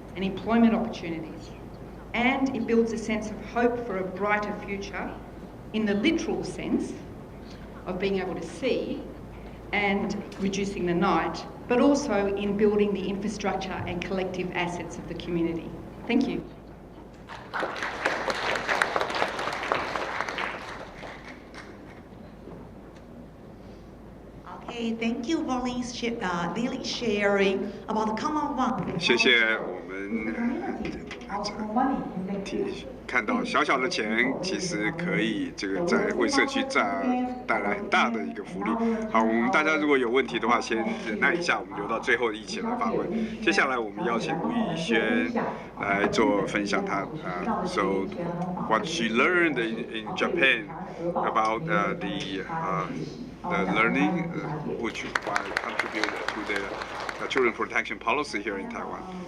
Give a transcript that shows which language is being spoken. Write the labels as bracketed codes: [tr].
[en] and employment opportunities. And it builds a sense of hope for a brighter future in the literal sense of being able to see and reducing the night, but also in building the infrastructure and collective assets of the community. Thank you. Okay, thank you for Lily sharing about the common one. [zh] 谢谢我们看到小小的钱其实可以在为社区带来很大的一个福利。好，我们大家如果有问题的话，先忍耐一下，我们留到最后一起来发问。接下来我们邀请吴以轩来做分享， [en] So what she learned in Japan about the learning which contributed to the children protection policy here in Taiwan.